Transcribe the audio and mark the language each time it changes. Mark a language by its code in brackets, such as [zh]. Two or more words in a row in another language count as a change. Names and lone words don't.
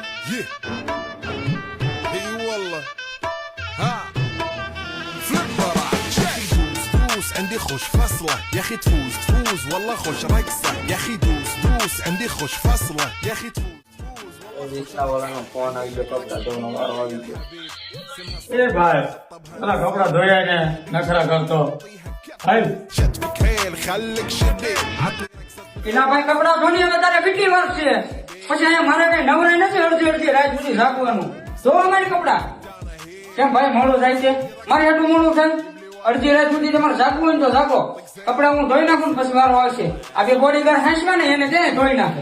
[ar] اي والله ها فليب براك دوس عندي خوش فصله يا اخي تفوز والله خوش رقصه يا اخي دوس عندي خوش فصله يا اخي تفوز [gu] રિક્ષાવાળાનો ફોન આવી ગયો, કપડા ધોવાનો વારો આવી ગયો. એ ભાઈ પેલા કપડા ધોયા ને નખરા કરતો હાલ [ar] شد بكيل خليك شديد [gu] એના ભાઈ કપડા ધોની હવે તારે કેટલી વાર છે? પછી અહીંયા મારે કઈ નવરાઈ નથી અડધી રાત સુધી ઝાકવાનું. ધોવા મારી કપડા કેમ ભાઈ મોડું થાય છે? મારે એટલું મોડું થાય? અડધી રાત સુધી તમારે ઝાકવું હોય ને તો ઝાકો. કપડા હું ધોઈ નાખું ને પછી વારો આવશે. આ બે બોડીગાર્ડ હાંસવા ને એને તેને ધોઈ નાખે.